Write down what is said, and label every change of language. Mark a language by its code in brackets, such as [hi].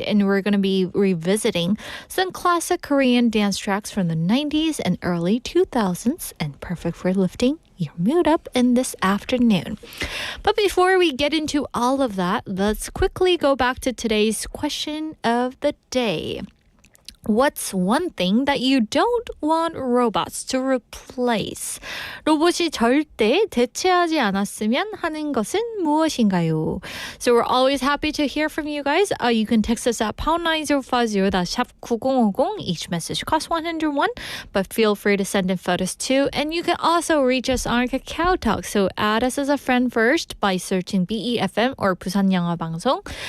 [en] And we're going to be revisiting some classic Korean dance tracks from the 90s and early 2000s, and perfect for lifting your mood up in this afternoon. But before we get into all of that, let's quickly go back to today's question of the day. What's one thing that you don't want robots to replace? [ko] 로봇이 절대 대체하지 않았으면 하는 것은 무엇인가요? [en] So we're always happy to hear from you guys. You can text us at #9050, that's 샵 9050. Each message costs 101, but feel free to send in photos too. And you can also reach us on Kakao Talk. So add us as a friend first by searching BEFM or 부산 영어 방송.